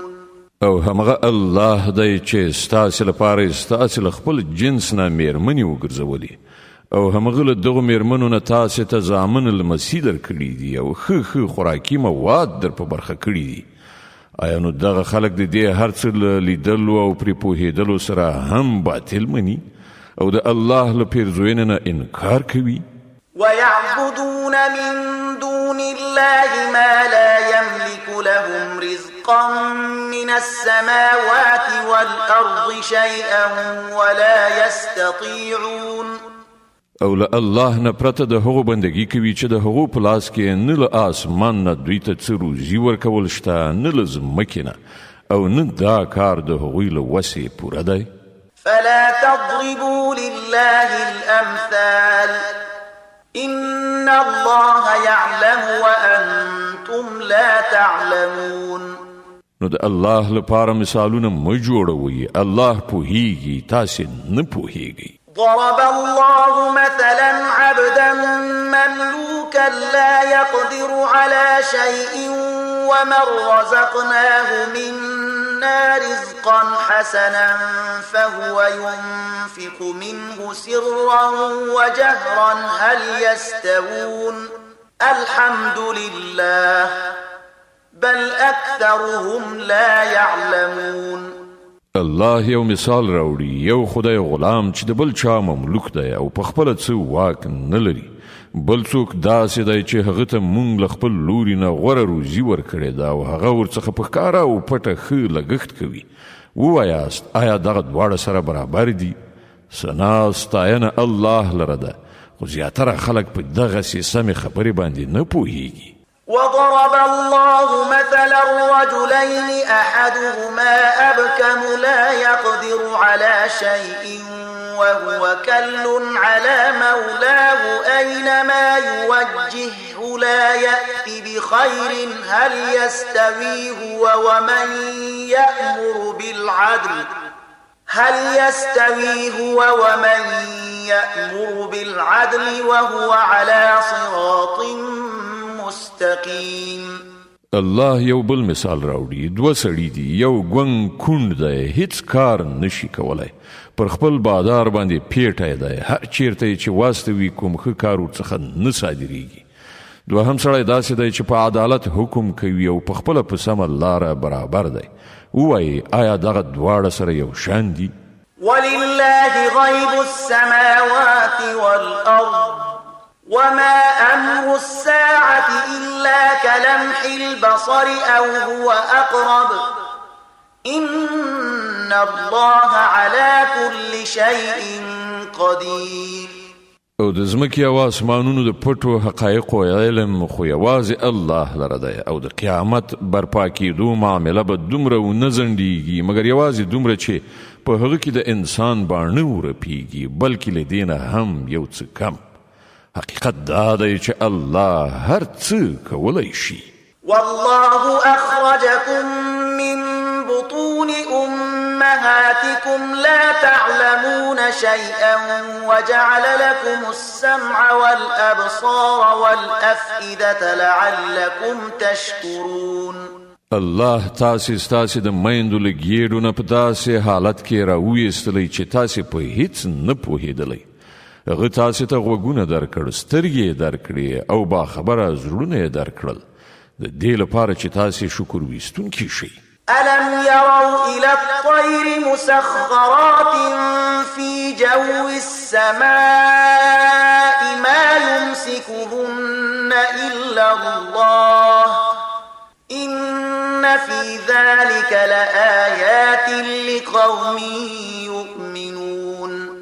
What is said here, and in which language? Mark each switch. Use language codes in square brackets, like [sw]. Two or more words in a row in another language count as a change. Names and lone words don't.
[ps] او همغه الله دی چې ستاسې لپاره ستاسې له خپل جنس نه میرمنې وګرځولې او همغه له دغو میرمنو نه تاسې ته زامن لمسي درکړي دي او ښه خوراکي مواد در په برخه کړي دي آیا نو دغه خلک د دې هر څه له لیدلو او پرې پوهېدلو سره هم باطل مني او د الله له پیرزوینې نه انکار کوي [ar] ويعبدون من دون الله ما لا يملك لهم رزقا من السماوات والأرض شيئا ولا يستطيعون [ps] او له الله نه پرته د هغو بندګي کوي چې د هغو په لاس کې نه له آسمان نه دوی ته څه روزي ورکول شته نه له ځمکې نه او نه دا کار د هغوی له وسې پوره دی [ar] فلا تضربوا لله الأمثال إن الله يعلم وأنتم لا تعلمون [ps] نو د الله لپاره مثالونه مه جوړوئ الله پوهیږي تاسې نه پوهیږئ [ar] ضرب الله مثلا عبدا مملوكا لا يقدر على شيء ومن رزقناه منا رزقا حسنا فهو ينفق منه سرا وجهرا هل يستوون الحمد لله بل أكثرهم لا يعلمون [ps] الله یو مثال راوړي یو خدای غلام چې د بل چا مملوک دی او په خپله څه واک نه لري بل څوک داسې دی چې هغه ته مونږ له خپل لوري نه غوره روزي ورکړې ده او هغه ورڅخه په ښکاره او پټه ښه لګښت کوي ووایاست آیا دغه دواړه سره برابر دي ثنا ستاینه الله لره ده خو زیاتره خلک په دغسې سمې خبرې باندې نه پوهیږي [ar] وضرب الله مثلا رجلين أحدهما أبكم لا يقدر على شيء وهو كل على مولاه أينما يوجهه لا يأتي بخير هل يستوي هو ومن يأمر بالعدل وهو على صراط مستقیم [ps] الله یو بل مثال راوړي دوه سړي دي یو ګونګ کونډ دی هیڅ کار نشي کولای پر خپل بادار باندې پیټی دی هر چیرته چې واسطه وي کوم ښه کار ورڅخه نه صادریږي دوهم سړی داسې دی چې په عدالت حکم کوي او په خپله په سمه لاره برابر دی ووایي آیا دغه دواړه سره یو شان دي [ar] ولله غیب السماوات والأرض وما أمر الساعة إلا كلمح البصر أو هو أقرب إن الله على كل شيء قدير [ps] او د ځمکې او اسمانونو د پټو حقایقو علم خو یوازې الله لره دی او د قیامت برپا کېدو معامله به دومره ونه ځنډېږي مګر یوازې دومره چې په هغه کې د انسان باڼه ورپېږي بلکې له دې نه هم یو څه کم حقیقت دا دی چې الله هر څه کولی شي [ar] والله أخرجكم من بطون أمهاتكم لا تعلمون شيئا وجعل لكم السمع والأبصار والأفئدة لعلكم تشكرون. [ps] الله تاسې ستاسې د میندو له ګېډو نه په داسې حالت کې راویستلی چې تاسې په هیڅ نه پوهېدلی. هغه تاسې ته غوږونه درکړ، سترګې یې درکړې او باخبره زړونه یې درکړل، د دې لپاره چې تاسې شکر ویستونکي شئ. [ar] ألم يروا إلى الطير مسخرات في جو السماء ما يمسكهن إلا الله إن في ذلك لآيات لقوم يؤمنون.